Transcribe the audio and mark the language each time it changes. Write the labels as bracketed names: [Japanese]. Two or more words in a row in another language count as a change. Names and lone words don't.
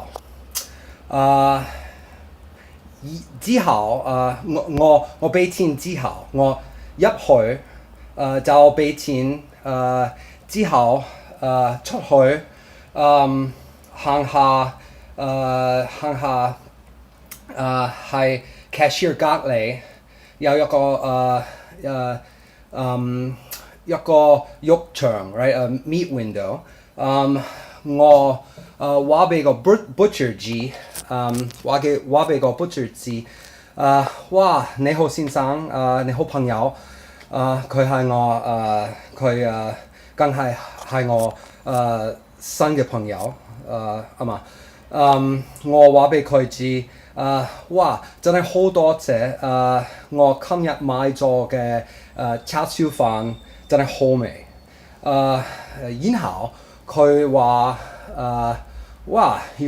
[Cantonese] 誒、之後我俾錢之後，我入去就俾錢之後出去行下係 cashier 隔離有一個一個肉場 [English] right meat window， [Cantonese] 我話俾個 butcher 知，話俾個 butcher 知，哇你好先生，你好朋友，佢係我佢梗係我新嘅朋友，嘛，我話俾佢知，哇真係好多謝，我今日買咗嘅叉燒飯真係好味，然後佢話哇